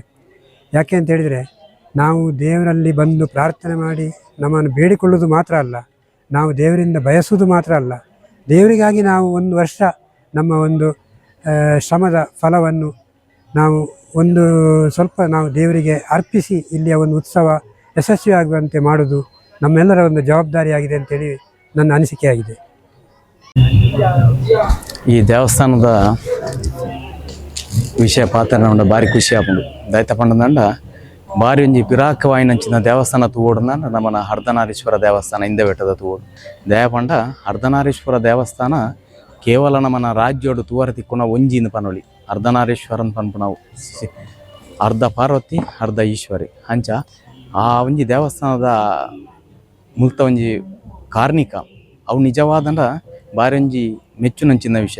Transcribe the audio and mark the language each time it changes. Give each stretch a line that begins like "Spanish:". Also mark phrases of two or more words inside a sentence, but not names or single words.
Kannada: ಯಾಕೆ ಅಂತ ಹೇಳಿದರೆ, ನಾವು ದೇವರಲ್ಲಿ ಬಂದು ಪ್ರಾರ್ಥನೆ ಮಾಡಿ ನಮ್ಮನ್ನು ಬೇಡಿಕೊಳ್ಳೋದು ಮಾತ್ರ ಅಲ್ಲ, ನಾವು ದೇವರಿಂದ ಬಯಸುವುದು ಮಾತ್ರ ಅಲ್ಲ, ದೇವರಿಗಾಗಿ ನಾವು ಒಂದು ವರ್ಷ ನಮ್ಮ ಒಂದು ಶ್ರಮದ ಫಲವನ್ನು ನಾವು ಒಂದು ಸ್ವಲ್ಪ ನಾವು ದೇವರಿಗೆ ಅರ್ಪಿಸಿ ಇಲ್ಲಿಯ ಒಂದು ಉತ್ಸವ ಯಶಸ್ವಿಯಾಗುವಂತೆ ಮಾಡೋದು ನಮ್ಮೆಲ್ಲರ ಒಂದು ಜವಾಬ್ದಾರಿಯಾಗಿದೆ ಅಂತೇಳಿ ನನ್ನ ಅನಿಸಿಕೆಯಾಗಿದೆ.
Tulu: ಈ ದೇವಸ್ಥಾನದ ವಿಷಯ ಪಾತ್ರ ಭಾರಿ ಖುಷಿ ಆಪುಂಡು. ದೈತ ಪಂಡದಂಡ ಭಾರಿ ಒಂಜಿ ಪಿರಾಕವಾಯಿನಂಚಿನ ದೇವಸ್ಥಾನ ತೂವೋಡಂದ ನಮ್ಮನ ಅರ್ಧನಾರೀಶ್ವರ ದೇವಸ್ಥಾನ ಹಿಂದೆ ಬೆಟ್ಟದ ತೂವೋಡು ದಯಪಂಡ ಅರ್ಧನಾರೀಶ್ವರ ದೇವಸ್ಥಾನ ಕೇವಲ ನಮ್ಮನ ರಾಜ್ಯೋಡು ತೂವರ ತಿಕ್ಕುನ ಒಂಜಿನ ಪನೊಳಿ ಅರ್ಧನಾರೀಶ್ವರನ್ ಪನ್ಪು ನಾವು ಅರ್ಧ ಪಾರ್ವತಿ ಅರ್ಧ ಈಶ್ವರಿ ಅಂಚ ಆ ಒಂಜಿ ದೇವಸ್ಥಾನದ ಮುಲ್ತ ಒಂಜಿ ಕಾರ್ಣಿಕ ಅವು ನಿಜವಾದಂಡ ಭಾರಿ ಒಂಜಿ ಮೆಚ್ಚುನಂಚಿನ ವಿಷಯ.